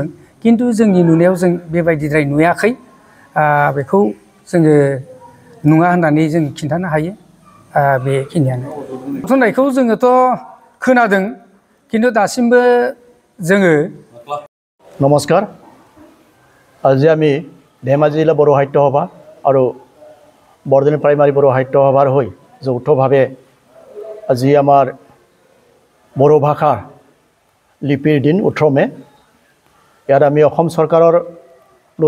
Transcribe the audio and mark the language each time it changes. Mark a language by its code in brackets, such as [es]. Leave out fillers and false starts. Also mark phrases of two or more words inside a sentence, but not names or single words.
[brx] किन्तु जोंनि नुनायाव जों बेबायदिद्राय नुयाखै। बेखौ जोङो नङा होननानै जों खिन्थानो हायो। बेखिनियानो बुंनायखौ जोङोथ' खोनादों खिन्थु दासिमबो जोङो [as] नमस्कार আজি আমি ধেমাজি জিলা বড়ো সাহিত্য সভা আৰু বৰদনী প্ৰাইমাৰী বড়ো সাহিত্য সভাৰ হৈ যৌথভাৱে আজি আমাৰ বড়ো ভাষাৰ লিপিৰ দিন 18 মে ইয়াত আমি অসম চৰকাৰৰ লৈ